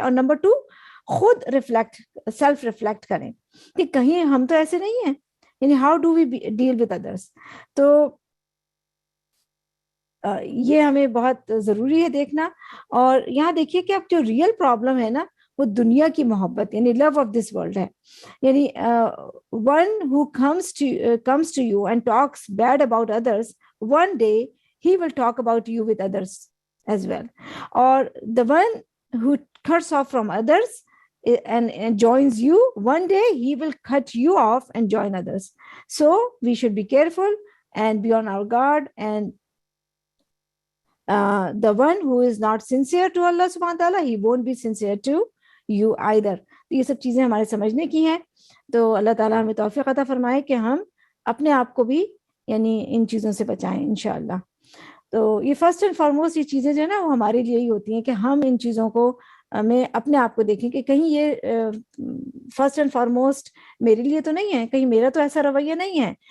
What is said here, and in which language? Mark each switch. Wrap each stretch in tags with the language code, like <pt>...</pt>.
<ur>اور نمبر 2 خود self reflect کریں کہ کہیں ہم تو ایسے نہیں ہیں، یعنی</ur> <en>How do we deal with others.</en> <ur>تو یہ ہمیں بہت ضروری ہے دیکھنا. اور یہاں دیکھیے کہ اب جو ریئل پرابلم ہے نا وہ دنیا کی محبت یعنی</ur> <en>love of this world</en> <ur>ہے.</ur> <en>یعنی one who comes to you and talks bad about others, one day he will talk about you with others as well. Or the one who cuts off from others and joins you, one day he will cut you off and join others. So we should be careful and be on our guard. And the one who is not sincere to Allah subhanahu wa ta'ala, he won't be sincere to you either.</en> <ur>تو یہ سب چیزیں ہمارے سمجھنے کی ہیں. تو اللہ تعالیٰ ہمیں توفیق عطا فرمائے کہ ہم اپنے آپ کو بھی یعنی ان چیزوں سے بچائیں انشاءاللہ. تو یہ</ur> <en>first and foremost</en> <ur>یہ چیزیں جو ہے نا وہ ہمارے لیے ہی ہوتی ہیں کہ ہم ان چیزوں کو میں اپنے آپ کو دیکھیں کہ کہیں یہ فرسٹ اینڈ فارموسٹ میرے لیے تو نہیں ہے، کہیں میرا تو ایسا رویہ نہیں ہے.</ur>